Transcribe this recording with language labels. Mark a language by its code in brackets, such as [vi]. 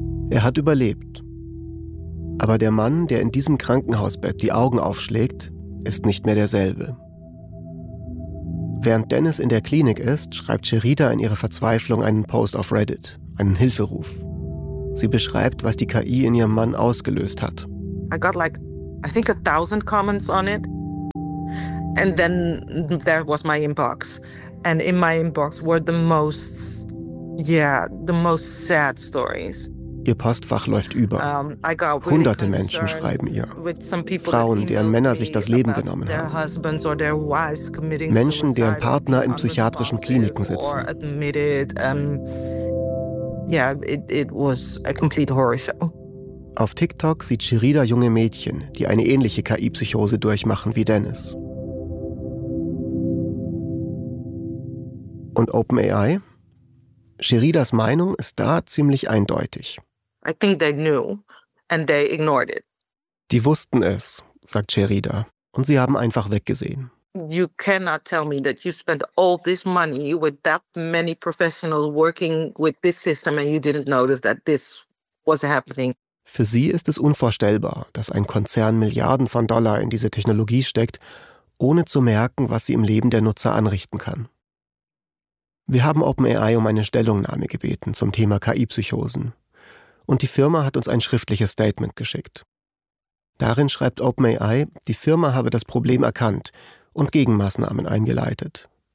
[de] Er hat überlebt. Aber der Mann, der in diesem Krankenhausbett die Augen aufschlägt, ist nicht mehr derselbe. Während Dennis in der Klinik ist, schreibt Sherida in ihrer Verzweiflung einen Post auf Reddit, einen Hilferuf. Sie beschreibt, was die KI in ihrem Mann ausgelöst hat. [en] I got like, I think 1,000 comments on it. And then there was my inbox. And in my inbox were the most, yeah, the most sad stories. [de] Ihr Postfach läuft über. Hunderte Menschen schreiben ihr. Frauen, deren Männer sich das Leben genommen haben. Menschen, deren Partner in psychiatrischen Kliniken sitzen. Auf TikTok sieht Sherida junge Mädchen, die eine ähnliche KI-Psychose durchmachen wie Dennis. Und OpenAI? Sheridas Meinung ist da ziemlich eindeutig. [en] I think they knew and they ignored it. [de] Die wussten es, sagt Sherida, und sie haben einfach weggesehen. [en] You cannot tell me that you spent all this money with that many professionals working with this system and you didn't notice that this was happening. [de] Für sie ist es unvorstellbar, dass ein Konzern Milliarden von Dollar in diese Technologie steckt, ohne zu merken, was sie im Leben der Nutzer anrichten kann. Wir haben OpenAI um eine Stellungnahme gebeten zum Thema KI-Psychosen. Und die Firma hat uns ein schriftliches Statement geschickt. Darin schreibt OpenAI, die Firma habe das Problem erkannt und Gegenmaßnahmen eingeleitet.